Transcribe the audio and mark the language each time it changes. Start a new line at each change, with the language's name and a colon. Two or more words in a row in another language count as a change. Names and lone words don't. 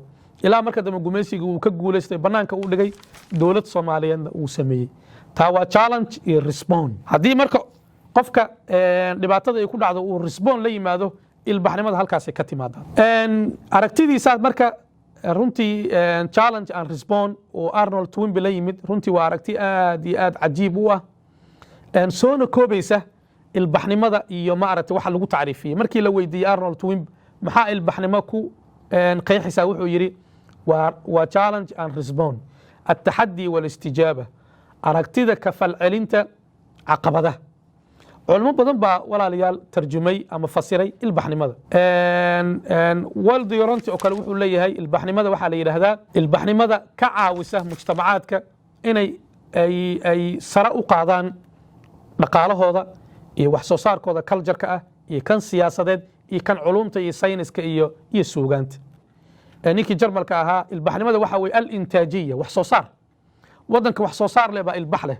Somali: ilaa marka dambe gumaysiga uu ka guuleystay banaanka uu dhigay dowlad Soomaaliyeedna uu sameeyay taa waa challenge iyo response haddii marka qofka dhibaatada ay ku dhacdo uu response la yimaado ilbaxnimada halkaas ay ka timaadaan aragtidiisa marka runtii
English: challenge and
Somali: response oo Arnold Toynbee la yimid runtii waa aragti aad iyo aad cajiib u ah soona koobaysa ilbaxnimada iyo maaragtay waxa lagu taariifiyay markii la weydiiyay Arnold Toynbee maxaa ilbaxnimo ku qeexaysaa wuxuu yiri waa
English: challenge and response
Arabic: التحدي والاستجابة
Somali: aragtida ka falcelinta caqabadaha culimo badan baa walaalayaal tarjumay ama fasiray ilbaxnimada Waldo Yoronti oo kale wuxuu leeyahay ilbaxnimada waxa la yiraahdaa ilbaxnimada ka caawisa mujtamacaadka inay ay sara u qaadaan dhaqaalahooda iyo wax soo saarkooda culture-ka ah iyo kan siyaasadeed iyo kan culumta iyo sayniska iyo suugaanta ninkii Jarmalka ahaa ilbaxnimada waxa way al-intaajiyya wax soo saar wadanka wax soo saar leh baa ilbax leh